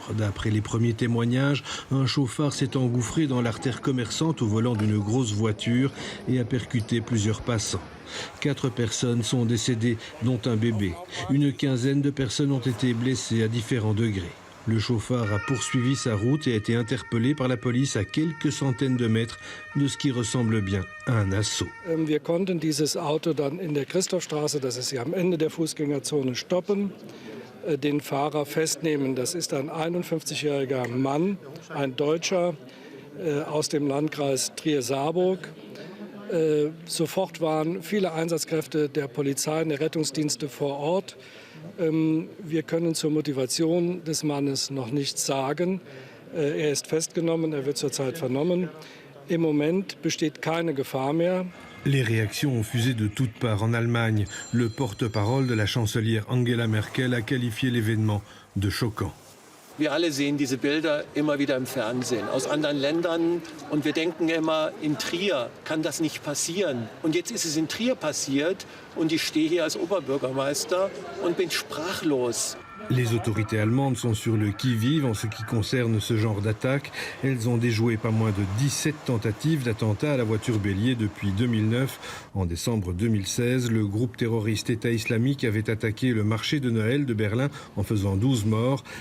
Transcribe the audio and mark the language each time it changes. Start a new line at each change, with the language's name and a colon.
French: D'après les premiers témoignages, un chauffard s'est engouffré dans l'artère commerçante au volant d'une grosse voiture et a percuté plusieurs passants. 4 personnes sont décédées, dont un bébé. Une quinzaine de personnes ont été blessées à différents degrés. Le chauffard a poursuivi sa route et a été interpellé par la police à quelques centaines de mètres de ce qui ressemble bien à un assaut.
German: Wir konnten dieses Auto dann in der Christophstraße, das ist hier am Ende der Fußgängerzone, stoppen, den Fahrer festnehmen. Das ist ein 51-jähriger Mann, ein Deutscher aus dem Landkreis Trier-Saarburg. Sofort waren viele Einsatzkräfte der Polizei und der Rettungsdienste vor Ort. Wir können zur Motivation des Mannes noch nichts sagen. Er ist festgenommen, er wird zurzeit vernommen. Im Moment besteht keine Gefahr mehr.
French: Les réactions ont fusé de toutes parts en Allemagne. Le porte-parole de la chancelière Angela Merkel a qualifié l'événement de choquant.
German: Wir alle sehen diese Bilder immer wieder im Fernsehen aus anderen Ländern und wir denken immer, in Trier kann das nicht passieren. Und jetzt ist es in Trier passiert und ich stehe hier als Oberbürgermeister und bin sprachlos.
French: Les autorités allemandes sont sur le qui-vive en ce qui concerne ce genre d'attaque. Elles ont déjoué pas moins de 17 tentatives d'attentat à la voiture bélier depuis 2009. En décembre 2016, le groupe terroriste État islamique avait attaqué le marché de Noël de Berlin en faisant 12 morts.